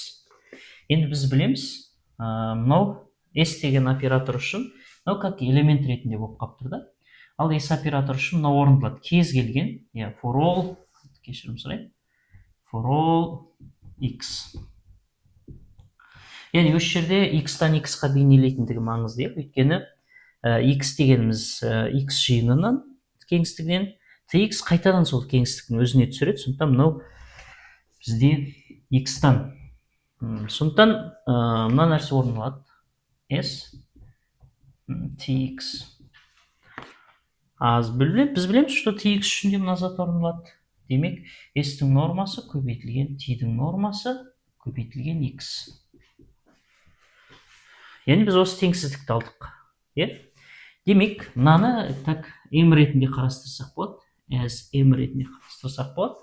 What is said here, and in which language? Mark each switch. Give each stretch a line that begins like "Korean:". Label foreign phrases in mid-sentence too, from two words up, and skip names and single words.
Kazakh: Енді біз білеміз, мынау s деген оператор үшін, мынау
Russian: как элемент
Kazakh: ретінде болып қалып тұрды. Ал s оператор үшін мынау орындалады. Кез келген,
English: for all,
Kazakh: кешірім сұрайын,
English: for all x.
Kazakh: Яғни осы жерде x-тан x-қа бейнелейтіндігі маңызды, өйткені x дегеніміз x жиынынан кеңістігінен, tx қайтадан сол кеңістіктің өзіне түсіреді. Сондықтан мынау бізде x-тан. Сондықтан мына нәрсе орындалады. S tx. Біз білеміз, что tx үшін де мына зат орындалады. Демек, s-тің нормасы көбейтілген t-дің нормасы көбейтілген x. Яғни біз осы теңсіздікті алдық. Демек, мынаны так m ретінде қарастырсақ болады. As m ретінде қарастырсақ болады.